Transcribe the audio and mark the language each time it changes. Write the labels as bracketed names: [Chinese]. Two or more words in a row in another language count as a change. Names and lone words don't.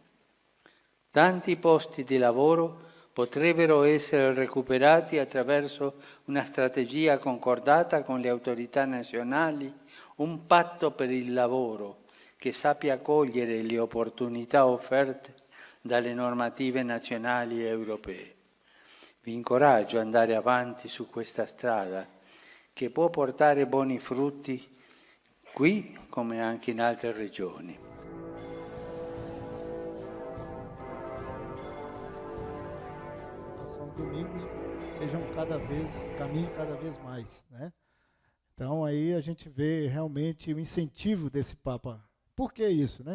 [Italian] Tanti posti di lavoro potrebbero essere recuperati attraverso una strategia concordata con le autorità nazionali, un patto per il lavoro che sappia cogliere le opportunità offerte dalle normative nazionali e europee. Vi incoraggio ad andare avanti su questa strada che può portare buoni frutti qui come anche in altre regioni. [Portuguese] São domingos caminhem cada vez mais, né? Então aí a gente vê realmente o incentivo desse Papa. Por que isso, né?